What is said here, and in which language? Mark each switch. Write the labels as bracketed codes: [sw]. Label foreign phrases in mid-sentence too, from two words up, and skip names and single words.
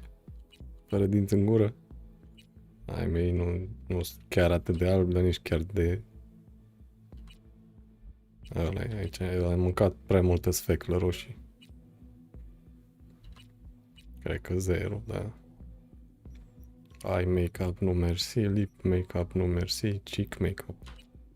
[ro] Fără dinți în gură. Ai mei, nu sunt chiar atât de alb, dar nici chiar de... Ăla e aici, am mâncat prea multă sfeclă roșii. Cred că 0, da. [en] Eye make-up, [ro] nu mersi, [en] lip make-up, [ro] nu mersi, [en] cheek make-up.